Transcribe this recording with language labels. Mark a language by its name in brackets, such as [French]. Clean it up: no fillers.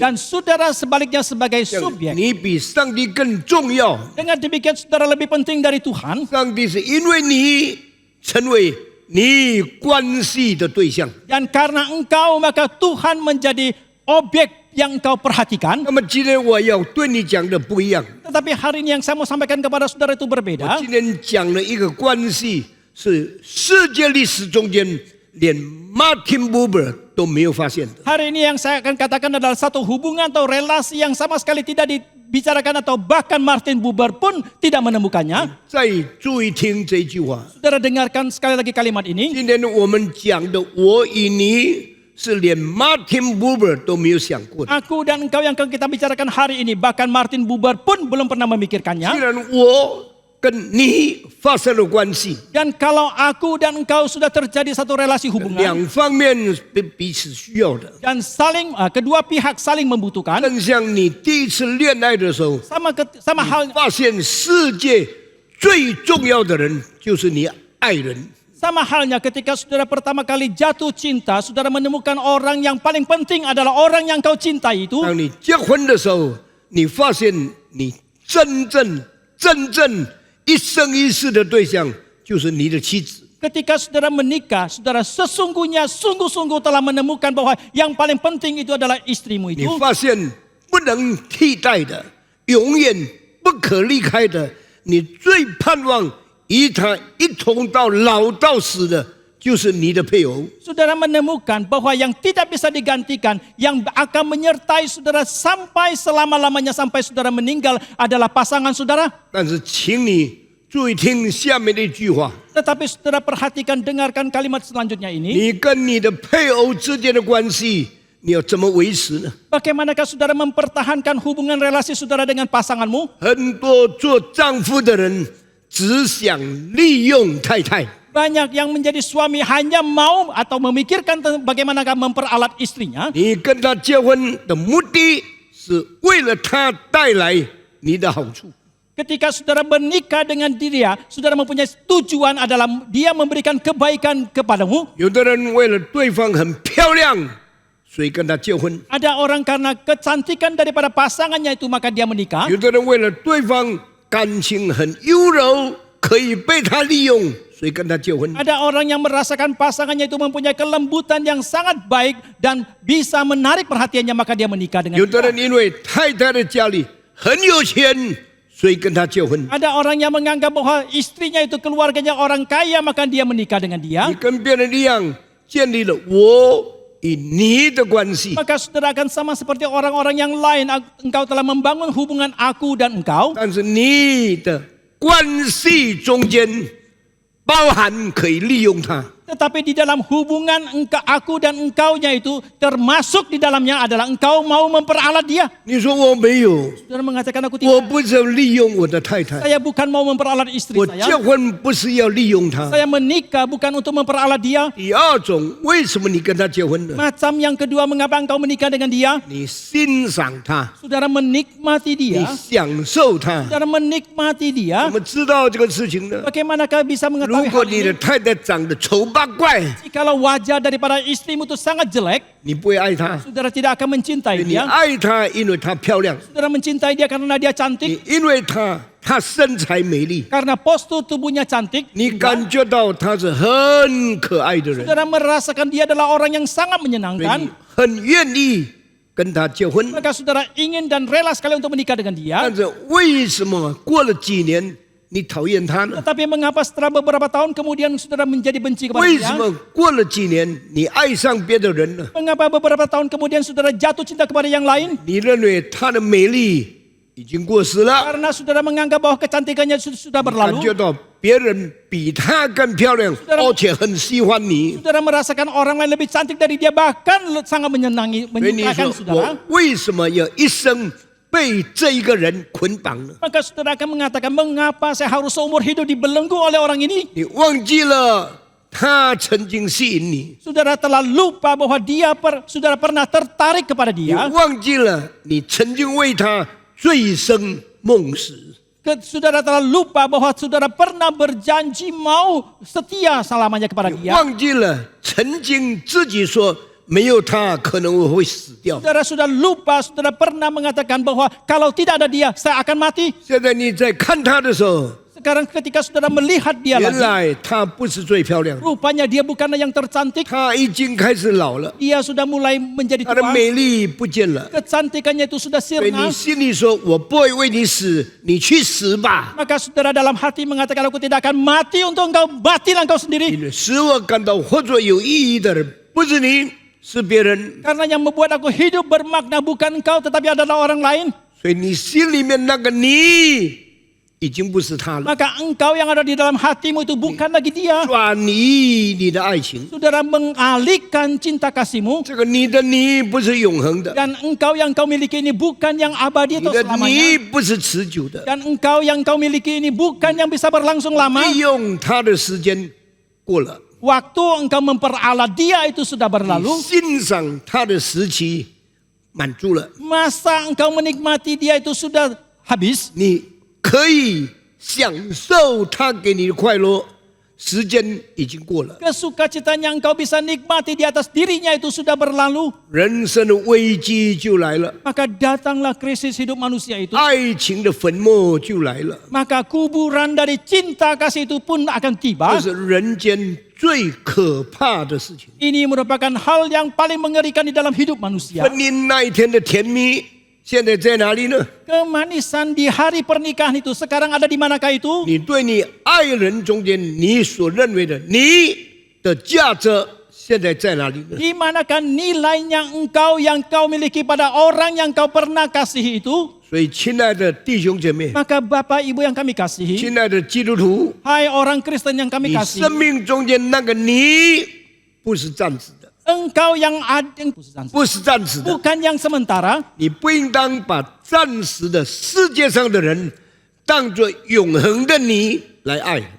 [Indonesian] Dan saudara sebaliknya sebagai subjek. [Chinese] 你比上帝更重要。 [Indonesian] Dengan demikian saudara lebih penting dari Tuhan. [Chinese] 上帝是因为你成为你关系的对象。 [Indonesian] Dan karena engkau maka Tuhan menjadi objek yang engkau perhatikan. [Chinese] 那么今天我要对你讲的不一样， [Indonesian] Tetapi hari ini yang saya mau sampaikan kepada saudara itu [Chinese] 我 [Indonesian] berbeda. [Chinese] 今天讲了一个关系，是世界历史中间连 Martin Buber 都没有发现的。 [Indonesian] Hari ini yang saya akan katakan adalah satu hubungan atau relasi yang sama sekali tidak dibicarakan atau bahkan Martin Buber pun tidak menemukannya. [Chinese] 再注意听这句话， [Indonesian] Saudara dengarkan sekali lagi kalimat ini. [Chinese] 今天我们讲的我与你，是连 Martin Buber 都没有想过的。 [Indonesian] Aku dan engkau yang akan kita bicarakan hari ini, bahkan Martin Buber pun belum pernah [Chinese] 既 [Indonesian] memikirkannya. [Chinese] 然我跟你发生了关系， [Indonesian] Dan kalau aku dan engkau sudah terjadi satu relasi hubungan [Chinese] 两方面彼此需要的。 [Indonesian] dan saling kedua pihak saling membutuhkan, [Chinese] 正像你第一次恋爱的时候， [Indonesian] sama hal [Chinese] 发现世界最重要的人就是你爱人。 [Indonesian] sama halnya ketika saudara pertama kali jatuh cinta, saudara menemukan orang yang paling penting adalah orang yang kau cintai itu. [Chinese] 当你结婚的时候，你发现你真正一生一世的对象就是你的妻子。 [Indonesian] Ketika saudara menikah, saudara sesungguhnya sungguh-sungguh telah menemukan bahwa yang paling penting itu adalah istrimu [Chinese] 你 [Indonesian] itu. [Chinese] 发现不能替代的，永远不可离开的，你最盼望与他一同到老到死的，就是你的配偶。 [Indonesian] Saudara menemukan bahwa yang tidak bisa digantikan, yang akan menyertai saudara sampai selama-lamanya sampai saudara meninggal adalah pasangan saudara. [Chinese] 但是，请你注意听下面的一句话： [Indonesian] Tetapi saudara perhatikan, dengarkan kalimat selanjutnya ini. [Chinese] 你跟你的配偶之间的关系，你要怎么维持呢？ [Indonesian] Bagaimanakah saudara mempertahankan hubungan relasi saudara dengan pasanganmu? [Chinese] 很多做丈夫的人只想利用太太。 [Indonesian] Banyak yang menjadi suami hanya mau atau memikirkan bagaimanakah memperalat istrinya. [Chinese] 你跟他结婚的目的是为了他带来你的好处。 [Indonesian] Ketika saudara menikah dengan dia, saudara mempunyai tujuan adalah dia memberikan kebaikan kepadamu. [Chinese] 有的人为了对方很漂亮，所以跟他结婚； [Indonesian] Ada orang karena kecantikan daripada pasangannya itu maka dia menikah. [Chinese] 有的人为了对方感情很优柔，可以被他利用，所以跟他结婚。 [Indonesian] Ada orang yang merasakan pasangannya itu mempunyai kelembutan yang sangat baik dan bisa menarik perhatiannya maka dia menikah dengan [Chinese] 有的 [Indonesian] dia. [Chinese] 人因为太太的家里很有钱，所以跟他结婚。 [Indonesian] Ada orang yang menganggap bahwa istrinya itu keluarganya orang kaya maka dia menikah dengan dia. [Chinese] 你跟别人一样，建立了我与你的关系。 [Indonesian] Maka saudara akan sama seperti orang-orang yang lain. Engkau telah membangun hubungan aku dan engkau. [Chinese] 但是你的关系中间包含可以利用他。 [Indonesian] Tetapi di dalam hubungan aku dan engkaunya itu termasuk di dalamnya adalah engkau mau memperalat dia. [Chinese] 你说我没有， [Indonesian] Saudara mengatakan aku [Chinese] 我 [Indonesian] tidak. [Chinese] 不是利用我的太太， [Indonesian] Saya bukan mau memperalat istri [Chinese] 我结 [Indonesian] saya. [Chinese] 婚不是要利用她。 [Indonesian] Saya menikah bukan untuk memperalat dia. [Chinese] 第二种，为什么你跟他结婚呢？ [Indonesian] Macam yang kedua, mengapa engkau menikah dengan dia? [Chinese] 你欣赏他， [Indonesian] Saudara menikmati [Chinese] 你 [Indonesian] dia. [Chinese] 享受他。 [Indonesian] Saudara menikmati [Chinese] 怎 [Indonesian] dia. [Chinese] 么知道这个事情呢？ [Indonesian] Bagaimanakah bisa [Chinese] 如 [Indonesian] mengetahui [Chinese] 果 [Indonesian] hal [Chinese] 你的 [Indonesian] ini? [Chinese] 太太长得丑八怪， [Indonesian] Jikalau wajah daripada istrimu itu sangat jelek, [Chinese] 你不会爱她。 [Indonesian] saudara tidak akan mencintai [Chinese] 你 [Indonesian] dia. [Chinese] 爱她，因为她漂亮； [Indonesian] Saudara mencintai dia karena dia cantik, [Chinese] 你因为她身材美丽， [Indonesian] karena postur tubuhnya cantik. [Chinese] 你感觉到她是很可爱的人， [Indonesian] Saudara merasakan dia adalah orang yang sangat [Chinese] 所以你 [Indonesian] menyenangkan. [Chinese] 很愿意跟她结婚。 [Indonesian] Maka saudara ingin dan rela sekali untuk menikah dengan dia. [Chinese] 但是为什么过了几年你讨厌她呢？ [Indonesian] Tetapi mengapa setelah beberapa tahun kemudian saudara menjadi benci kepada [Chinese] 为 [Indonesian] dia? [Chinese] 什么过了几年你爱上别的人呢？ [Indonesian] Mengapa beberapa tahun kemudian saudara jatuh cinta kepada yang lain? [Chinese] 你认为她的美丽已经过时了， [Indonesian] Karena saudara menganggap bahwa kecantikannya sudah [Chinese] 感 [Indonesian] berlalu. [Chinese] 觉到别人比她更漂亮，而且很喜欢你。 [Indonesian] Saudara merasakan orang lain lebih cantik dari dia, bahkan sangat [Chinese] 所以你 [Indonesian] menyukakan [Chinese] 说 [Indonesian] saudara. [Chinese] 我为什么要一生被这一个人捆绑呢？ [Indonesian] Maka saudara akan mengatakan, mengapa saya harus seumur hidup dibelenggu oleh orang ini? [Chinese] 你忘记了他曾经吸引你， [Indonesian] Saudara telah lupa bahwa saudara pernah tertarik kepada [Chinese] 你 [Indonesian] dia. [Chinese] 忘记了你曾经为他醉生梦死。 [Indonesian] Saudara telah lupa bahwa saudara pernah berjanji mau setia selamanya kepada [Chinese] 你 [Indonesian] dia. [Chinese] 忘记了曾经自己说没有他可能我会死掉。 [Indonesian] Saudara sudah lupa, saudara pernah mengatakan bahwa kalau tidak ada dia, saya akan mati. [Chinese] 现在你在看他的时候， [Indonesian] sekarang ketika saudara melihat dia [Chinese] 原 [Indonesian] lagi, [Chinese] 来她不是最漂亮的， [Indonesian] rupanya dia bukanlah yang tercantik. [Chinese] 她已经开始老了， [Indonesian] Dia sudah mulai menjadi [Chinese] 她的 [Indonesian] tua. [Chinese] 美丽不见了。 [Indonesian] Kecantikannya itu sudah [Chinese] 所以你 [Indonesian] sirna. [Chinese] 心里说：“我不会为你死，你去死吧。 [Indonesian] Maka saudara dalam hati mengatakan, aku tidak akan mati untuk engkau, matilah engkau ” sendiri. [Chinese] 因为使我感到活着有意义的人，不是你，是别人。 [Indonesian] Karena yang membuat aku hidup bermakna bukan engkau, tetapi adalah orang lain. [Chinese] 所以你心里面那个你，已经不是他了。 [Indonesian] Maka engkau yang ada di dalam hatimu itu bukan lagi dia. [Chinese] 转移你的爱情， [Indonesian] Saudara mengalihkan cinta kasihmu. [Chinese] 这个你的你不是永恒的， [Indonesian] Dan engkau yang kau miliki ini bukan yang abadi [Chinese] 你 [Indonesian] atau [Chinese] 的 [Indonesian] selamanya. [Chinese] 你不是持久的。 [Indonesian] Dan engkau yang kau miliki ini bukan yang bisa berlangsung lama. [Chinese] 利用他的时间过了， [Indonesian] Waktu engkau memperalat dia itu sudah berlalu. [Chinese] 欣赏他的时期满足了， [Indonesian] Masa engkau menikmati dia itu sudah habis. [Chinese] 你可以享受他给你的快乐，时间已经过了。 [Indonesian] Kesukacitaan yang engkau bisa nikmati di atas dirinya itu sudah berlalu. [Chinese] 人生的危机就来了， [Indonesian] Maka datanglah krisis hidup manusia itu. [Chinese] 爱情的粉末就来了， [Indonesian] Maka kuburan dari cinta kasih itu pun akan [Chinese] 这 [Indonesian] tiba. [Chinese] 是人间最可怕的事情。 [Indonesian] Ini merupakan hal yang paling mengerikan di dalam hidup manusia. [Chinese] 婚姻那一天的甜蜜，现在在哪里呢？ [Indonesian] Kemanisan di hari pernikahan itu sekarang ada di manakah itu? [Chinese] 你对你爱人中间，你所认为的你的价值，现在在哪里呢？ [Indonesian] Di manakah nilainya engkau yang kau miliki pada orang yang kau pernah kasihi itu? [Chinese] 所以，亲爱的弟兄姐妹， [Indonesian] Maka Bapak Ibu yang kami kasihi, [Chinese] 亲爱的基督徒， [Indonesian] hai orang Kristen yang kami [Chinese] 你 [Indonesian] kasihi, [Chinese] 生命中间那个你，不是暂时的， [Indonesian] engkau yang ada, [Chinese] 不是暂时的。 [Indonesian] bukan yang sementara. [Chinese] 你不应当把暂时的世界上的人当作永恒的你来爱。